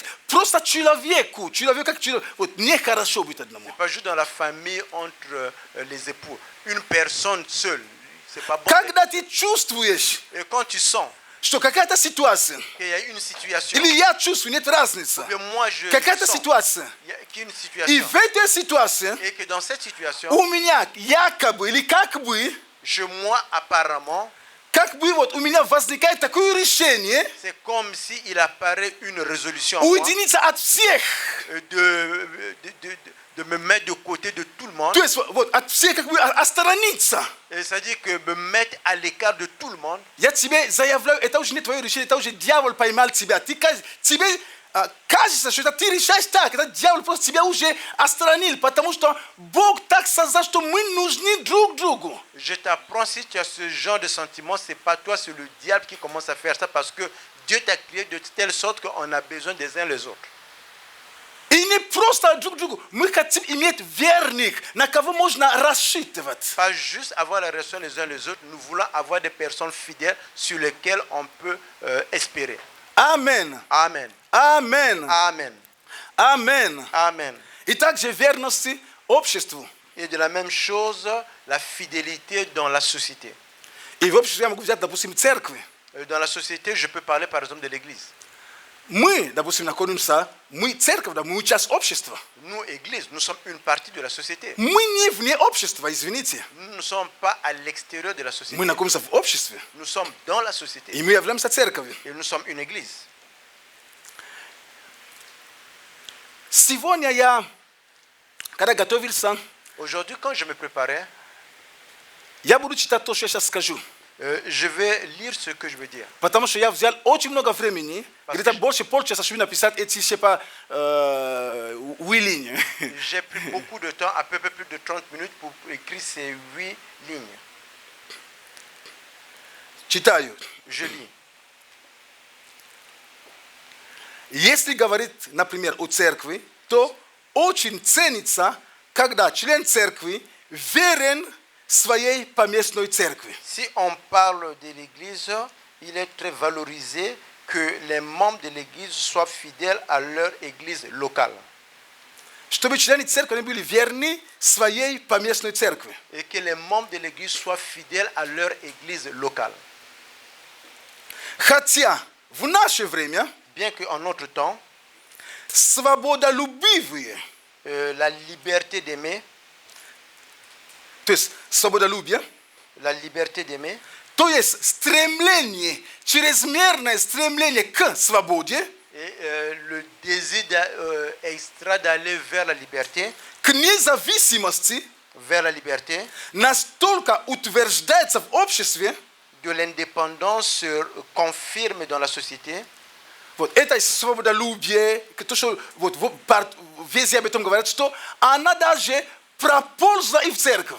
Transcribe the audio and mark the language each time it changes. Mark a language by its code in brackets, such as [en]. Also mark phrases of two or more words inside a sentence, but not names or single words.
[ru] Просто человеку как человек. Вот нехорошо быть одному. [fr] C'est pas juste dans la famille entre les époux. Une personne seule, c'est pas bon. [ru] Когда ты чувствуешь, [fr] Et quand tu sens [ru] что какая-то ситуация, [fr] qu'il y a une situation, [ru] или я чувствую, нет разницы, [fr] que moi je [ru] какая-то [fr] sens [ru] ситуация, [fr] qu'il y a une [ru] и [fr] situation, [ru] в этой ситуации [fr] et que dans cette situation, [ru] у меня якобы или как бы [fr] moi apparemment, [ru] вот у меня возникает такое решение [fr] c'est comme si il apparaît une résolution en moi, [ru] уединиться от всех. [fr] de me mettre de côté de tout le monde. [ru] То есть вот от всех как бы отстраниться. [fr] C'est-à-dire que me mettre à l'écart de tout le monde. [ru] Я тебе заявляю, это уже не твое решение, это уже дьявол поймал тебя. Тебе кажется, что это ты решаешь так, это дьявол просто тебя уже отстранил, потому что Бог так создал, что мы нужны друг другу. [fr] Je t'apprends, si tu as ce genre de sentiment, c'est pas toi, c'est le diable qui commence à faire ça parce que Dieu t'a créé de telle sorte qu'on a besoin des uns les autres. [ru] И не просто друг другу. Мы хотим иметь верных, на кого можно рассчитывать. [fr] Pas juste avoir la relation les uns les autres, nous voulons avoir des personnes fidèles sur lesquelles on peut espérer. Amen. Amen. Amen. Amen. Amen. Amen. [ru] И также верность обществу. [fr] Et de la même chose, la fidélité dans la société. [ru] И в обществе я могу взять, допустим, церкви. [fr] Dans la société, je peux parler par exemple de l'église. [ru] Мы, допустим, находимся, мы церковь, да, мы часть общества. [fr] Nous, église, nous sommes une partie de la société. [ru] Мы не вне общества, извините. [fr] Nous ne sommes pas à l'extérieur de la société. [ru] Мы находимся в обществе. [fr] Nous sommes dans la société. [ru] И мы являемся церковью. [fr] Et nous sommes une église. [ru] Сегодня я, когда готовился, [fr] Aujourd'hui, quand je me préparais, [ru] я буду читать то, что я сейчас скажу. [fr] je vais lire ce que je veux dire. [ru] Потому что я взял очень много времени, где-то больше полчаса, чтобы написать эти, [fr] je sais pas, 8 lignes. J'ai pris beaucoup de temps, à peu près plus de 30 minutes pour écrire ces 8 lignes. [ru] Читаю. [fr] Je lis. [ru] Если говорить, например, о церкви, то очень ценится, когда член церкви верен своей поместной церкви. [fr] Si on parle de l'église, il est très valorisé que les membres de l'église soient fidèles à leur église locale. [ru] Чтобы члены церкви были верны своей поместной церкви. [fr] Et que les membres de l'église soient fidèles à leur église locale. [ru] Хотя в наше время [fr] Bien qu'en notre temps, [ru] свободолюбивые [fr] la liberté d'aimer [ru] то есть свободолюбие, [fr] la liberté d'aimer, [ru] то есть стремление, чрезмерное стремление к свободе, [fr] et le désir extra d'aller vers la liberté, [ru] к независимости, [fr] vers la liberté, [ru] настолько утверждается в обществе, [fr] de l'indépendance se confirme dans la société. [ru] вот это свободолюбие, то, что вот везде об этом говорят, что она даже проползла и в церковь.